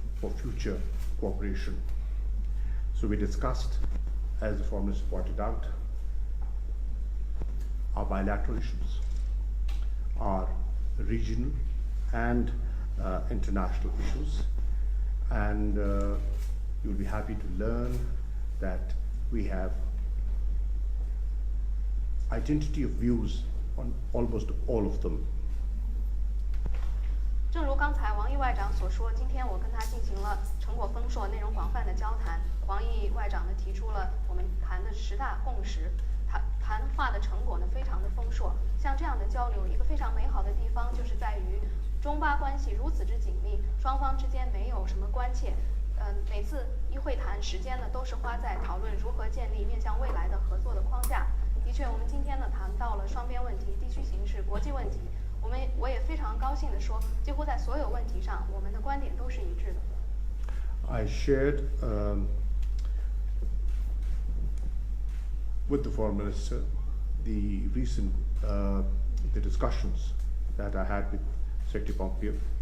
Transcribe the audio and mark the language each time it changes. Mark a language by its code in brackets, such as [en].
[en] for future cooperation. So we discussed, as the Foreign Minister pointed out, our bilateral issues, our regional and international issues, and you'll be happy to learn that we have identity of views on almost all of them. [zh] 正如刚才王毅外长所说，今天我跟他进行了成果丰硕、内容广泛的交谈。王毅外长呢提出了我们谈的10大共识，谈话的成果呢非常的丰硕。像这样的交流，一个非常美好的地方就是在于中巴关系如此之紧密，双方之间没有什么关切。每次一会谈时间呢都是花在讨论如何建立面向未来的合作的框架。的确，我们今天呢谈到了双边问题、地区形势、国际问题。我也非常高兴地说，几乎在所有问题上，我们的观点都是一致的。 [en] I shared with the Foreign Minister the recent the discussions that I had with Secretary Pompeo.